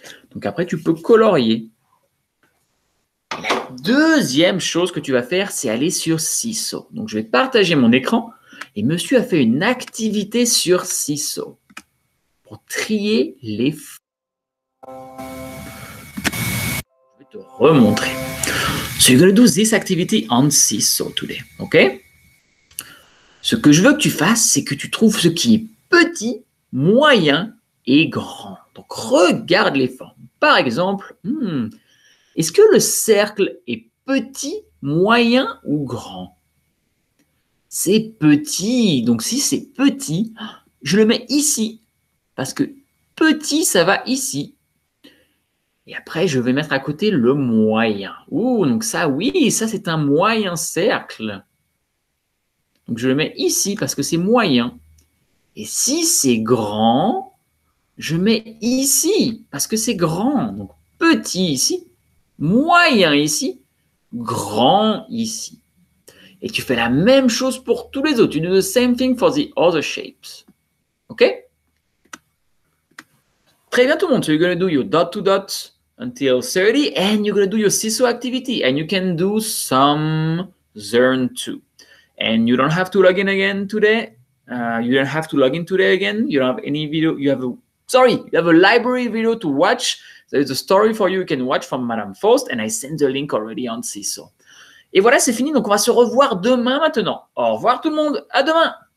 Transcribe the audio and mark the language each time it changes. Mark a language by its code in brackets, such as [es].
[fr] Donc après, tu peux colorier. La deuxième chose que tu vas faire, c'est aller sur Seesaw. Donc, je vais partager mon écran et monsieur a fait une activité sur Seesaw pour trier les feuilles. Je vais te remontrer. [en] So, you're going to do this activity on Seesaw today, ok? [fr] Ce que je veux que tu fasses, c'est que tu trouves ce qui est petit, moyen et grand. Donc, regarde les formes. Par exemple, est-ce que le cercle est petit, moyen ou grand? C'est petit. Donc, si c'est petit, je le mets ici. Parce que petit, ça va ici. Et après, je vais mettre à côté le moyen. Ouh, donc ça, oui, ça, c'est un moyen cercle. Donc, je le mets ici parce que c'est moyen. Et si c'est grand, je mets ici parce que c'est grand. Donc, petit ici, moyen ici, grand ici. Et tu fais la même chose pour tous les autres. [en] You do the same thing for the other shapes. [fr] OK? Très bien tout le monde. [en] So you're going to do your dot to dot until 30 and you're going to do your seesaw activity. And you can do some Zern too. And you don't have to log in again today. You don't have to log in today again. You don't have any video. You have a library video to watch. There is a story for you can watch from Madame Faust. And I sent the link already on Seesaw. [fr] Et voilà, c'est fini. Donc, on va se revoir demain maintenant. Au revoir tout le monde. À demain.